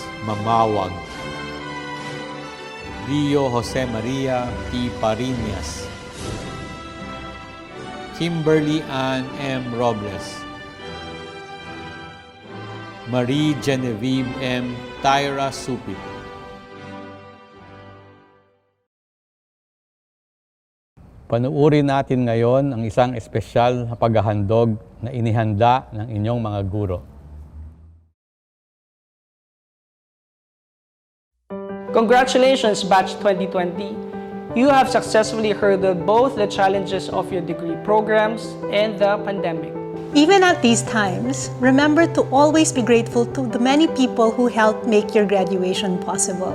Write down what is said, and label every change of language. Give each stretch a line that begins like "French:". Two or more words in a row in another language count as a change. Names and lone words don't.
Filipino: Mamawag, Rio Jose Maria P. Parinas, Kimberly Ann M. Robles, Marie Genevieve M. Tyra Supit, panuurin natin ngayon ang isang espesyal na paghahandog na inihanda ng inyong mga guro.
English: Congratulations, Batch 2020! You have successfully hurdled both the challenges of your degree programs and the pandemic. Even at these times, remember to always be grateful to the many people who helped make your graduation possible.